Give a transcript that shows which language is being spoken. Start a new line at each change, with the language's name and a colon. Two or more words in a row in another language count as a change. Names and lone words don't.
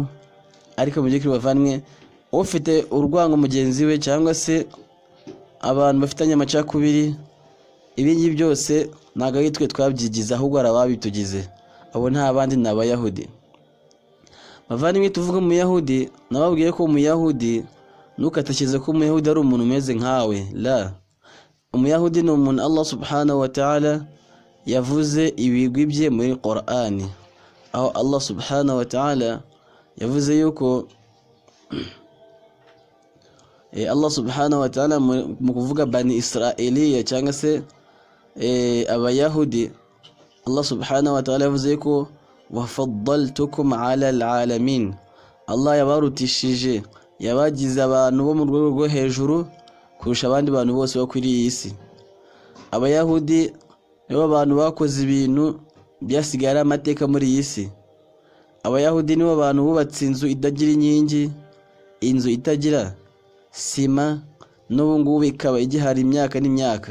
Kinyarwanda: Ariko mu by'ukuri bavanywe, ufite urwango mugenzi we cyangwa se abantu bafitanye amacakubiri, ibi ngibi byose ntabwo ari twe twabyigize, ahubwo hari ababitugize. Abo nta bandi ni abayahudi. Bavandimwe, tuvuga umuyahudi, nababwiye ko umuyahudi ntukatekereze ko umuyahudi ari umuntu umeze nkawe. La, umuyahudi ni umuntu Allah
Arabic: سبحانه وتعالى
Kinyarwanda: yavuze ibigwi bye muri Qur'ani, aho Allah
Arabic: سبحانه وتعالى
Kinyarwanda: yavuze yuko Allah
Arabic: سبحانه وتعالى
Kinyarwanda: mu kuvuga bani Israeliya cyangwa se abayahudi, Allah
Arabic: سبحانه وتعالى
Kinyarwanda: yavuze ko
Arabic: وفضلتكم على العالمين,
Kinyarwanda: Allah yabarutishije, yabagize abantu bo mu rwego rwo hejuru kurusha abandi bantu bose bo kuri iyi si. Abayahudi nibo abantu bakoze ibintu byasigaye ari amateka muri iyi si. Abayahudi nibo abantu bubatse inzu itagira inkingi, inzu itagira sima, n'ubu ngubu ikaba igihari imyaka n'imyaka.